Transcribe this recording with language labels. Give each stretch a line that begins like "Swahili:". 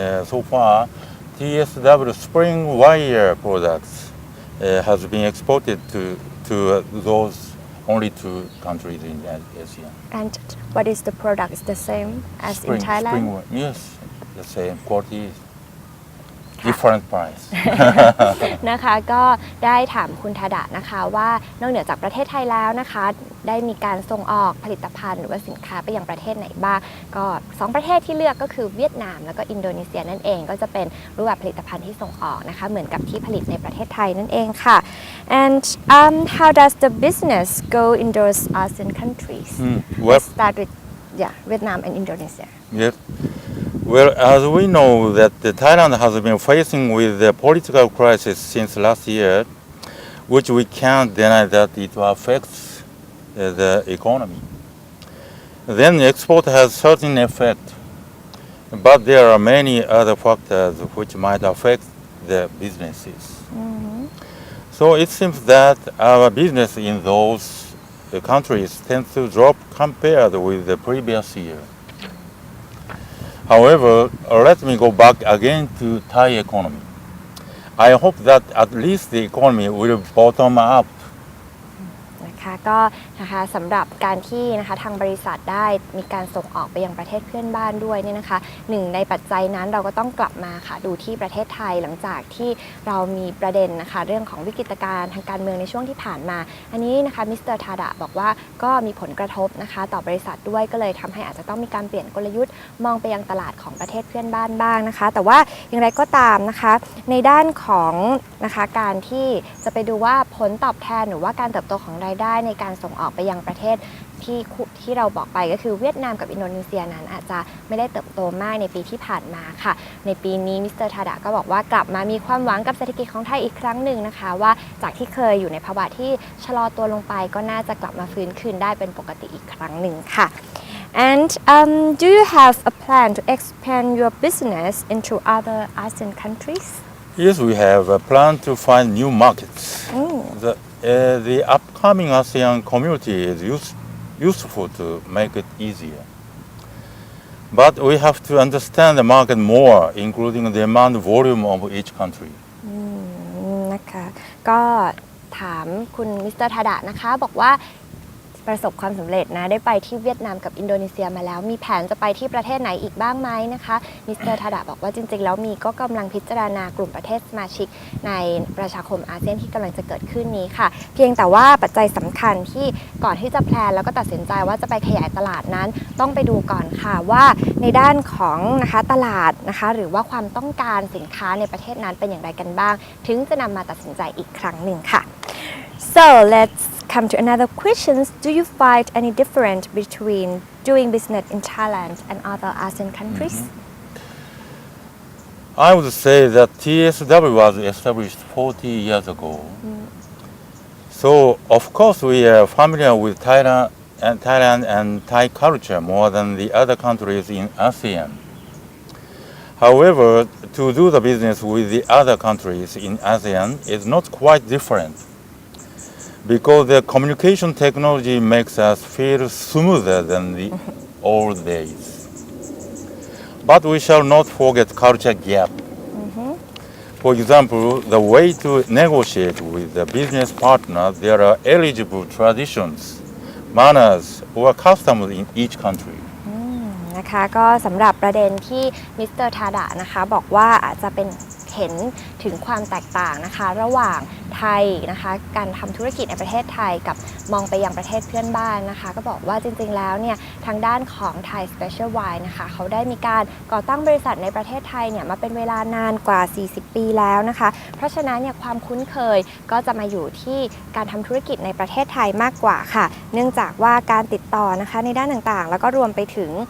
English: So far, TSW spring wire products has been exported to those only two countries in Asia. And what is the product? Is the same as in Thailand? Yes, the same quality, different price.
Thai: นะคะก็ได้ถามคุณทาดะนะคะว่านอกเหนือจากประเทศไทยแล้วนะคะได้มีการส่งออกผลิตภัณฑ์หรือว่าสินค้าไปยังประเทศไหนบ้างก็2ประเทศที่เลือกก็คือเวียดนามแล้วก็อินโดนีเซียนั่นเองก็จะเป็นรูปแบบผลิตภัณฑ์ที่ส่งออกนะคะเหมือนกับที่ผลิตในประเทศไทยนั่นเองค่ะ
English: and how does the business go in those ASEAN countries? Let's start with Vietnam and Indonesia. Yes. Well, as we know that Thailand has been facing with the political crisis since last year, which we can't deny that it affects the economy. Then export has certain effect, but there are many other factors which might affect the businesses. So it seems that our business in those countries tends to drop compared with the previous year. However, let me go back again to Thai economy. I hope that at least the economy will bottom up.
Thai: นะคะก็นะคะสำหรับการที่นะคะทางบริษัทได้มีการส่งออกไปยังประเทศเพื่อนบ้านด้วยเนี่ยนะคะหนึ่งในปัจจัยนั้นเราก็ต้องกลับมาค่ะดูที่ประเทศไทยหลังจากที่ เรามีประเด็นนะคะเรื่องของวิกฤตการณ์ทางการเมืองในช่วงที่ผ่านมาอันนี้นะคะมิสเตอร์ทาดะบอกว่าก็มีผลกระทบนะคะต่อบริษัทด้วยก็เลยทำให้อาจจะต้องมีการเปลี่ยนกลยุทธ์มองไปยังตลาดของประเทศเพื่อนบ้านบ้างนะคะแต่ว่าอย่างไรก็ตามนะคะในด้านของนะคะการที่จะไปดูว่าผลตอบแทนหรือว่าการเติบโตของรายได้ในการส่งออกไปยังประเทศ ที่เราบอกไปก็คือเวียดนามกับอินโดนีเซียนั้นอาจจะไม่ได้เติบโตมากในปีที่ผ่านมาค่ะในปีนี้มิสเตอร์ทาดะก็บอกว่ากลับมามีความหวังกับเศรษฐกิจของไทยอีกครั้งหนึ่งนะคะว่าจากที่เคยอยู่ในภาวะที่ชะลอตัวลงไปก็น่าจะกลับมาฟื้นคืนได้เป็นปกติอีกครั้งหนึ่งค่ะ
English: And do you have a plan to expand your business into other ASEAN countries? Yes, we have a plan to find new markets. The upcoming ASEAN community is useful to make it easier. But we have to understand the market more, including the demand volume of each country.
Thai: นะคะก็ถามคุณมิสเตอร์ทาดะนะคะบอกว่าประสบความสำเร็จนะได้ไปที่เวียดนามกับอินโดนีเซียมาแล้วมีแผนจะไปที่ประเทศไหนอีกบ้างไหมนะคะมิสเตอร์ทาดะบอกว่าจริงๆแล้วมีก็กำลังพิจารณากลุ่มประเทศสมาชิกใน ประชาคมอาเซียนที่กำลังจะเกิดขึ้นนี้ค่ะเพียงแต่ว่าปัจจัยสำคัญที่ก่อนที่จะแพลนแล้วก็ตัดสินใจว่าจะไปขยายตลาดนั้นต้องไปดูก่อนค่ะว่าในด้านของนะคะตลาดนะคะหรือว่าความต้องการสินค้าในประเทศนั้นเป็นอย่างไรกันบ้างถึงจะนำมาตัดสินใจอีกครั้งหนึ่งค่ะ
English: So let's come to another questions. Do you find any difference between doing business in Thailand and other ASEAN countries? I would say that TSW was established 40 years ago. So, of course, we are familiar with Thailand and Thai culture more than the other countries in ASEAN. However, to do the business with the other countries in ASEAN is not quite different, because the communication technology makes us feel smoother than the old days. But we shall not forget culture gap. For example, the way to negotiate with the business partner, there are eligible traditions, manners, or customs in each country.
Thai: นะคะก็สำหรับประเด็นที่มิสเตอร์ทาดะนะคะบอกว่าอาจจะเป็นเห็นถึงความแตกต่างนะคะระหว่างไทยนะคะการทำธุรกิจในประเทศไทยกับมองไปยังประเทศเพื่อนบ้านนะคะก็บอกว่าจริงๆแล้วเนี่ยทางด้านของ Thai Special Wine นะคะเขาได้มีการก่อตั้งบริษัทในประเทศไทยเนี่ยมาเป็นเวลานานกว่า40ปีแล้วนะคะเพราะฉะนั้นเนี่ยความคุ้นเคยก็จะมาอยู่ที่การทำธุรกิจในประเทศไทยมากกว่าค่ะเนื่องจากว่าการติดต่อนะคะในด้านต่างๆแล้วก็รวมไปถึง